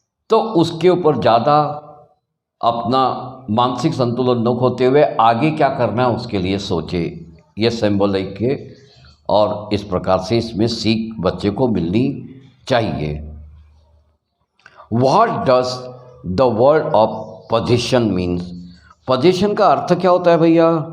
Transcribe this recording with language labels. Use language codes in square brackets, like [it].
[hi] तो उसके ऊपर ज़्यादा अपना मानसिक संतुलन न खोते हुए आगे क्या करना है उसके लिए सोचे। ये सिंबॉलिक है और इस प्रकार से इसमें सीख बच्चे को मिलनी चाहिए। [en] What does the word of possession means? [hi] Possession का अर्थ क्या होता है भैया?